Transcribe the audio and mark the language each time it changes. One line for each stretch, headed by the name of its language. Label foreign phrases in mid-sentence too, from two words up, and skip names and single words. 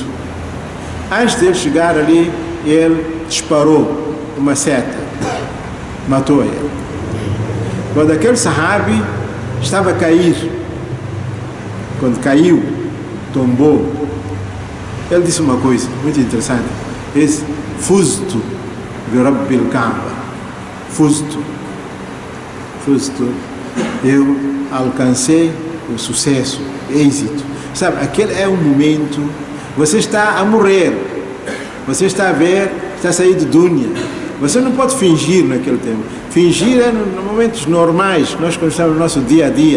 Portuguese: Antes de ele chegar ali, ele disparou uma seta, matou ele. Quando aquele Sahabi estava a cair, quando caiu, tombou, ele disse uma coisa muito interessante. Ele disse:
Arabic: فزت برب الكعبة. Fuztu.
Portuguese: Eu alcancei o sucesso, êxito. Sabe, aquele é um momento, você está a morrer, você está a ver, está a sair de dunya. Você não pode fingir naquele tempo. Fingir é nos momentos normais, nós conversamos no nosso dia a dia.